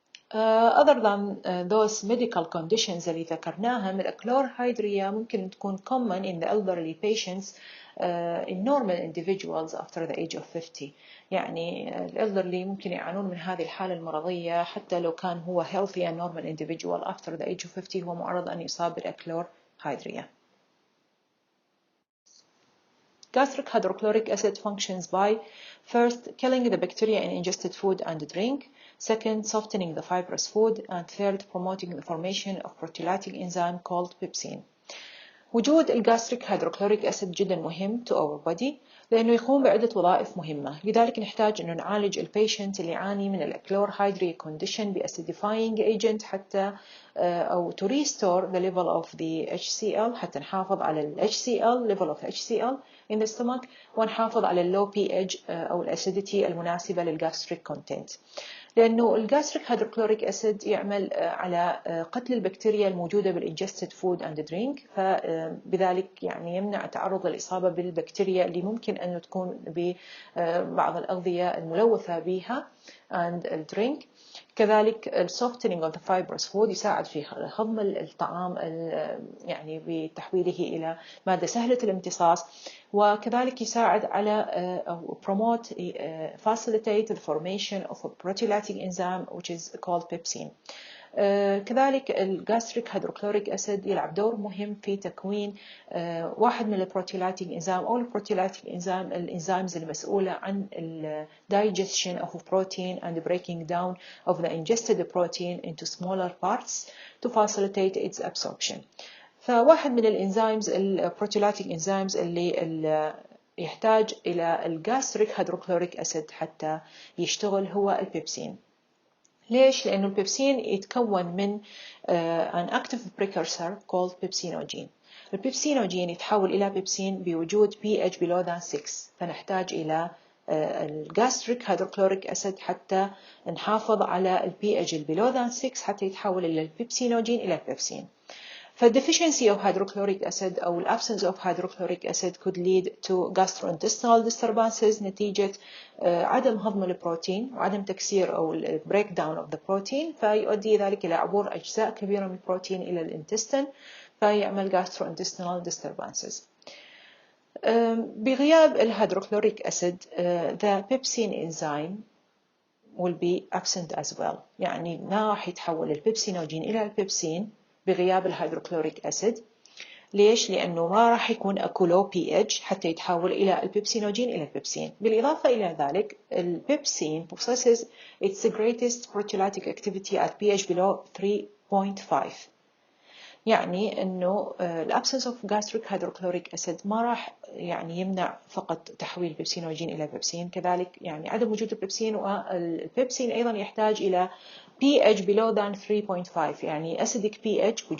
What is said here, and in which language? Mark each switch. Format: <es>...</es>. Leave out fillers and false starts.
<en>Other than those medical conditions</en> <ar>اللي ذكرناها، من الأكلورهيدريا ممكن تكون</ar> <en>common in the elderly patients in normal individuals after the age of 50.</en> <ar>يعني الelderly ممكن يعانون من هذه الحالة المرضية حتى لو كان هو</ar> <en>healthy and normal individual after the age of 50</en> <ar>هو معرض أن يصاب بالأكلورهيدريا.</ar> <en>Gastric hydrochloric acid functions by first killing the bacteria in ingested food and drink, second softening the fibrous food, and third promoting the formation of proteolytic enzyme called pepsin.</en> <ar>وجود الجاستريك هيدروكلوريك أسيد جدا مهم</ar> <en>to our body</en> <ar>لأنه يقوم بعدة وظائف مهمة، لذلك نحتاج أنه نعالج البيشنت اللي يعاني من الأكلورهيدريا condition بأسيديفاينج agent حتى أو</ar> <en>to restore the level of the HCl،</en> <ar>حتى نحافظ على ال HCl level of HCl in the stomach، ونحافظ على ال low pH أو الأسيديتي المناسبة للجاستريك content. لأنه الجاستريك هيدروكلوريك أسيد يعمل على قتل البكتيريا الموجودة بالingested food and drink، فبذلك يعني يمنع تعرض الإصابة بالبكتيريا اللي ممكن أن تكون ببعض الأغذية الملوثة بها and الدرينك.</ar> <en>كذلك softening of the fibrous food</en> <ar>يساعد في هضم الطعام يعني بتحويله إلى مادة سهلة الامتصاص،</ar> <en>وكذلك يساعد على أو promote facilitate the formation of a proteolytic enzyme which is called pepsin.</en> <ar>كذلك الجاستريك هيدروكلوريك أسيد يلعب دور مهم في تكوين واحد من البروتيوليتيك انزيم أو البروتيوليتيك انزيم الانزيمز المسؤولة عن</ar> <en>digestion of protein and breaking down of the ingested protein into smaller parts to facilitate its absorption.</en> <ar>فواحد من الانزيمز البروتيوليتيك انزيمز اللي يحتاج إلى الجاستريك هيدروكلوريك أسيد حتى يشتغل هو البيبسين. ليش؟ لأنه البيبسين يتكون من</ar> <en>an active precursor called pepsinogen.</en> <ar>البيبسينوجين يتحول إلى بيبسين بوجود pH below than 6، فنحتاج إلى الجاستريك هيدروكلوريك أسيد حتى نحافظ على ال pH below than 6 حتى يتحول إلى البيبسينوجين إلى البيبسين. فالdeficiency of hydrochloric acid أو absence of hydrochloric acid</ar> <en>could lead to gastrointestinal disturbances</en> <ar>نتيجة عدم هضم البروتين وعدم تكسير أو break down of the protein، فيؤدي ذلك إلى عبور أجزاء كبيرة من البروتين إلى الانتستين فيعمل gastrointestinal disturbances. بغياب الهيدروكلوريك أسيد</ar> <en>the pepsin enzyme will be absent as well.</en> <ar>يعني ما راح يتحول البيبسينوجين إلى البيبسين بغياب الهيدروكلوريك أسيد. ليش؟ لأنه ما راح يكون أكو low pH حتى يتحول إلى البيبسينوجين إلى البيبسين. بالإضافة إلى ذلك البيبسين</ar> <en>possesses its greatest proteolytic activity at pH below 3.5.</en> <ar>يعني انه الابسنس اوف gastric hydrochloric acid ما راح يعني يمنع فقط تحويل البيبسينوجين الى بيبسين، كذلك يعني عدم وجود البيبسين، والبيبسين ايضا يحتاج الى</ar> <en>pH below than 3.5</en> <ar>يعني acidic pH.</ar>